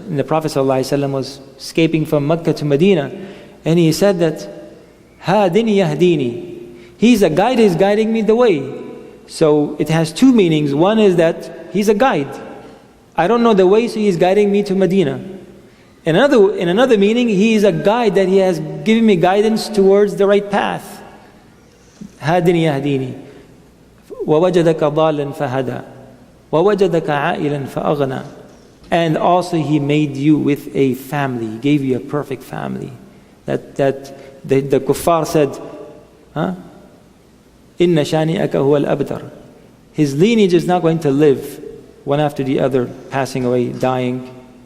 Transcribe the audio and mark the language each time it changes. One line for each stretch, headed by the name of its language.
English: And the Prophet ﷺ was escaping from Mecca to Medina, and he said that, Hadini yahdini. He's a guide, he's guiding me the way. So it has two meanings. One is that he's a guide. I don't know the way, so he's guiding me to Medina. In another meaning, he is a guide, that he has given me guidance towards the right path.
Arabic: هادني يهديني ووجدك ضالا فهدى ووجدك عائلا فأغنى.
English: And also he made you with a family. He gave you a perfect family. That the kuffar said,
Arabic: إِنَّ شَانِئَكَ هُوَ الْأَبْتَرُ.
English: His lineage is not going to live, one after the other, passing away, dying.